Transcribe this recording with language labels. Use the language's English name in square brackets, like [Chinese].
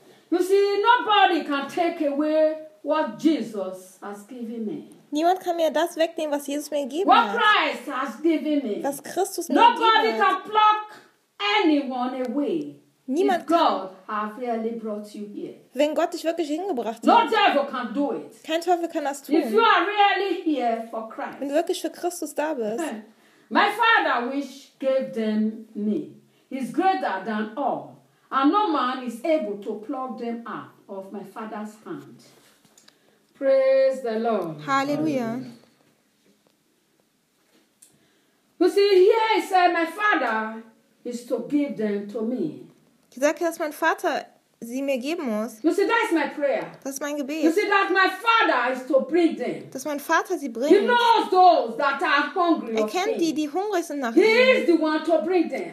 [English] You see, nobody can take away what Jesus has given me. [German] Niemand kann mir das wegnehmen, was Jesus mir gegeben [English] what [German] hat. [English] Christ has given me. [German] Was Christus [English] nobody [German] mir gegeben hat. [English] Can pluck anyone away. [German] Niemand [English] if God have really brought you here. [German] Wenn Gott dich wirklich hingebracht [English] no [German] hat. [English] Devil can do it. [German] Kein Teufel kann das tun. [English] If you are really here for Christ. [German] Wenn du wirklich für Christus da bist. [English] My father which gave them me is greater than all. And no man is able to pluck them out of my father's hand. Praise the Lord. Hallelujah. You see, here he said, my father is to give them to me. [German] Ich sage, dass mein Vater sie mir geben muss. [English] You see, that is my prayer. [German] Das ist mein Gebet. [English] You see, that my father is to bring them. [German] Dass mein Vater sie bringt. [English] He knows those that are hungry. [German] Er kennt die, die hungrig sind nach ihm. [English] He is the one to bring them.